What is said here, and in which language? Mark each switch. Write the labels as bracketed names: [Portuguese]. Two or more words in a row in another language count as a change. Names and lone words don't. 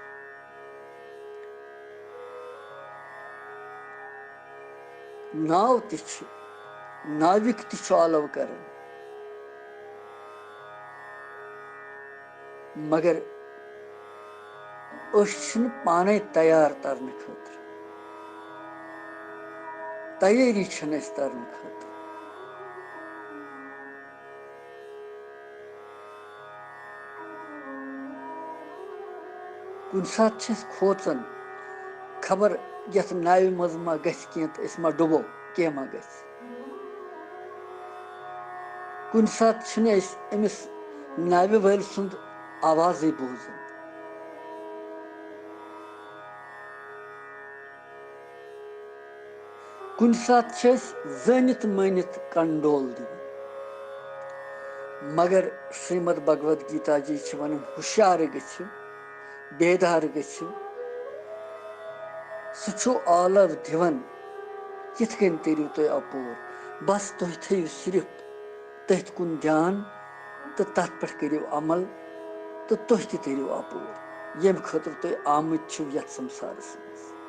[Kashmiri] नाव तिछ नाविक तिछ आलव करन, मगर पाने तैयार तरने खतर, तैयारी तरने खतर। कुन सात खोचन खबर यथ नाव मज मा गस मा डुबो के मा गस। कुन सात अमिस नाव वल सुंद आवाज बोजन। कुन सात जनित मानित कंडोल दिवन। मगर श्रीमद भगवत गीता जी वन हुशियार गो बेदार गो सह आलव दिवन किथ कन तरू तुम अपोर। बस तुम थो सिर्फ तथ कुन ध्यान तो तथ पे करो अमल तो तुम तरू अपोर यम खतर तुम आमत यथ संसारस मज।